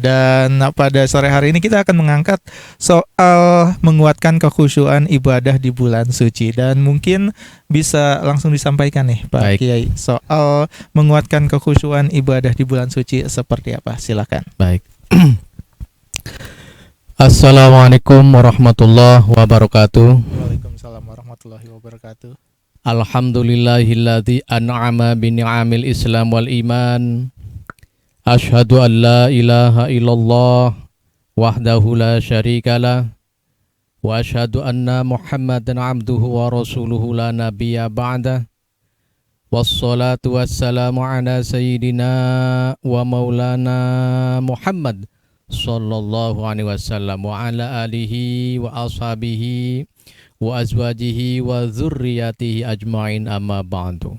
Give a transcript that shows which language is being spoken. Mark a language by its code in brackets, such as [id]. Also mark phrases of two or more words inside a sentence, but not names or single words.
[id] Dan pada sore hari ini kita akan mengangkat soal menguatkan kekhusyuan ibadah di bulan suci. Dan mungkin bisa langsung disampaikan nih Pak Baik. Kiai, soal menguatkan kekhusyuan ibadah di bulan suci seperti apa? Silakan. Baik. [ar] السلام عليكم ورحمة الله وبركاته. وعليكم السلام ورحمة الله وبركاته. الحمد لله الذي أنعم بنعم الإسلام والإيمان. أشهد أن لا إله إلا الله وحده لا شريك له وأشهد أن محمدا عبده ورسوله لا نبي بعده. والصلاة والسلام على سيدنا ومولانا محمد صلى الله عليه وسلم وعلى آله وأصحابه وأزواجه وذرياته أجمعين، أما بعد.